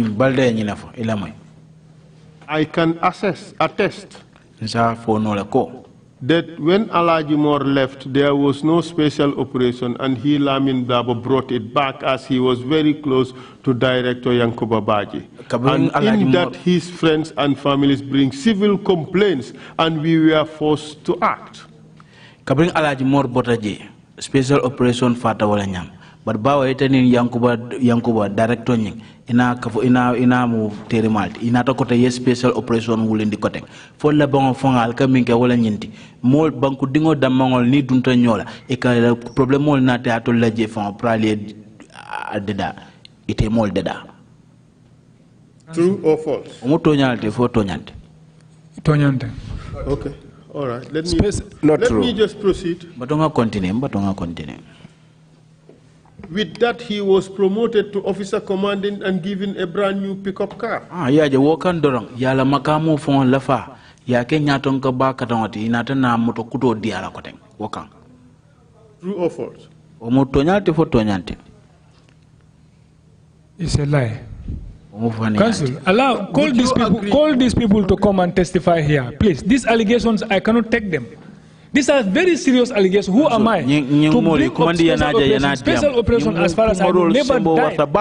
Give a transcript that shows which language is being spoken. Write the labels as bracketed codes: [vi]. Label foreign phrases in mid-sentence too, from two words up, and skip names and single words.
[en] I can attest that when Alhaji More left, there was no special operation, and Lamin Dabo brought it back as he was very close to Director Yankuba Baji. And in that, his friends and families bring civil complaints, and we were forced to act. [man] Kabring Alhaji More botaje [en] special operation [man] fata wala nyam. But bawa itanin Yankuba director nying ina mu terimalti ina to kota [en] yes special operation [man] wulindi koteng fo la bango fongal ka minke wala nyinti mol banku dingo damangol ni dunta nyola e ka problem mol na te atol la je fon prale adeda ite mol deda. [en] True or false? [man] Omo tonyante fo tonyante. Tonyante. [en] Okay. All right. Let me just proceed. [man] Batonga continue. [en] With that, he was promoted to officer commanding and given a brand new pickup car. [man] Ya je wokan dorang ya la makamu fon lafa ya ke nyaton ka ba katangati inata na moto kuto diala koteng wokan. [en] True or false? [man] Omo tonyante fo tonyante. [en] It's a lie. Counsel, call these people to come and testify here, please. These allegations, I cannot take them. These are very serious allegations. Who am I to bring up special operation as far as I know, never died?